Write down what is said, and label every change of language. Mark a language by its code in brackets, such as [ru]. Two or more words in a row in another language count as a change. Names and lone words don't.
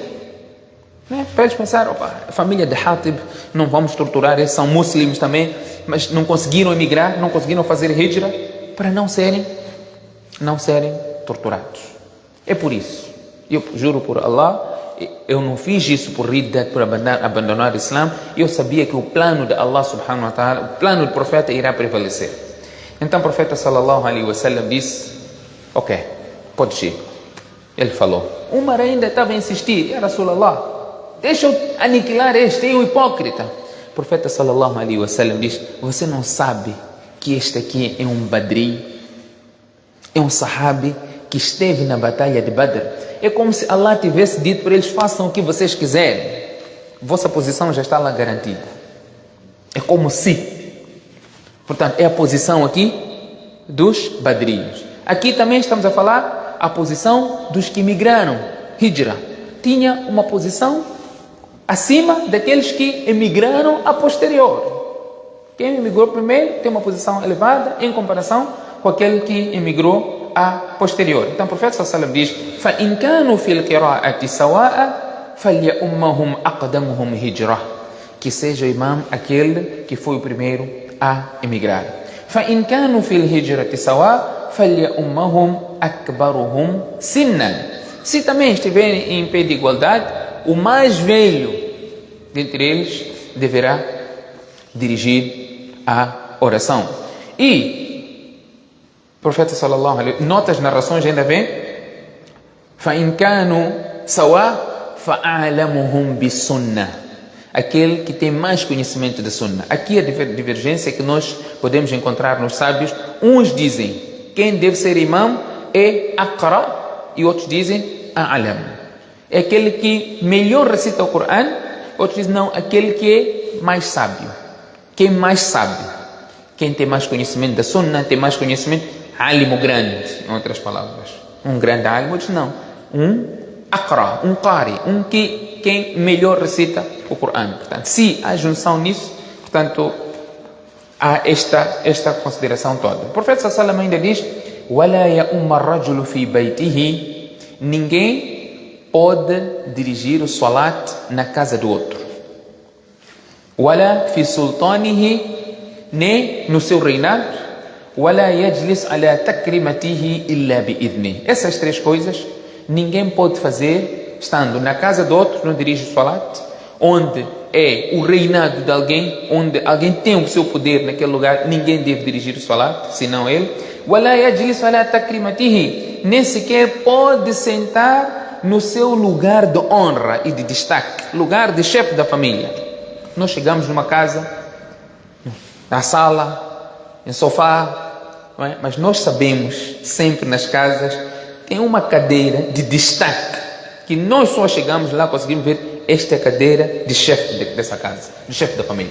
[pt] Para eles pensarem: opa, a família de Hatib não vamos torturar, eles são muçulmanos também, mas não conseguiram emigrar, não conseguiram fazer hijra, para não serem torturados. É por isso, eu juro por Allah, eu não fiz isso por riddat, por abandonar o Islã. Eu sabia que o plano de Allah [ar] سبحانه وتعالى, [pt] o plano do profeta irá prevalecer. Então o profeta [ar] صلى الله عليه وسلم [pt] disse: ok, pode ir. Ele falou. Umar ainda estava a insistir: [ar] يا رسول الله, [pt] deixa eu aniquilar este, é um hipócrita. O profeta [ar] صلى الله عليه وسلم [pt] diz: você não sabe que este aqui é um badri, é um sahabi que esteve na batalha de Badr. É como se Allah tivesse dito para eles: façam o que vocês quiserem, vossa posição já está lá garantida. É como se, portanto, é a posição aqui dos badrinhos. Aqui também estamos a falar a posição dos que migraram, hijra. Tinha uma posição acima daqueles que emigraram a posterior. Quem emigrou primeiro tem uma posição elevada em comparação com aquele que emigrou a posterior. Então o profeta [ar] صلى الله عليه وسلم [pt] diz: [ar] فَإِنْ كَانُوا فِي الْقِرَاءَةِ سَوَاءً فَلْيَأُمَّهُمْ أَقْدَمُهُمْ هِجْرَةً. [pt] Que seja o imam aquele que foi o primeiro a emigrar. [ar] فَإِنْ كَانُوا فِي الْهِجْرَةِ سَوَاءً فَلْيَأُمَّهُمْ أَكْبَرُهُمْ سِنًّا. [pt] Se também estiverem em pé de igualdade, o mais velho dentre eles deverá dirigir a oração. E o profeta [ar] صلى الله عليه وسلم, [pt] notas narrações ainda vem: [ar] فَإِنْ كَانُوا سَوَاءً فَأَعْلَمُهُمْ بِالسُنَّةِ. [pt] Aquele que tem mais conhecimento da Sunna. Aqui a divergência que nós podemos encontrar nos sábios. Uns dizem quem deve ser imam é Aqra, e outros dizem A'lam. É aquele que melhor recita o Corão. Outros dizem não, aquele que é mais sábio. Quem mais sabe, quem tem mais conhecimento da Sunna, tem mais conhecimento, alimo grande, em outras palavras. Um grande alimo, outros não. Um Aqra, um Qari, quem melhor recita o Corão. Portanto, se há junção nisso, portanto, há esta consideração toda. O profeta [ar] صلى الله عليه وسلم [pt] ainda diz [ar] وَلَا يَأُمَّ الرَّجُلُ فِي بَيْتِهِ. [pt] Ninguém pode dirigir o salat na casa do outro. [ar] وَلَا فِي سُلْطَانِهِ, [pt] nem no seu reinado. [ar] وَلَا يَجْلِسْ عَلَى تَكْرِمَتِهِ إِلَّا بِإِذْنِهِ. [pt] Essas três coisas ninguém pode fazer estando na casa do outro, não dirige o salat, onde é o reinado de alguém, onde alguém tem o seu poder naquele lugar, ninguém deve dirigir o salat, senão ele. [ar] وَلَا يَجْلِسْ عَلَى تَكْرِمَتِهِ, [pt] nem sequer pode sentar no seu lugar de honra e de destaque, lugar de chefe da família. Nós chegamos numa casa, na sala, em sofá, não é? Mas nós sabemos, sempre nas casas, tem uma cadeira de destaque, que nós só chegamos lá, conseguimos ver, esta é a cadeira de chefe dessa casa, de chefe da família.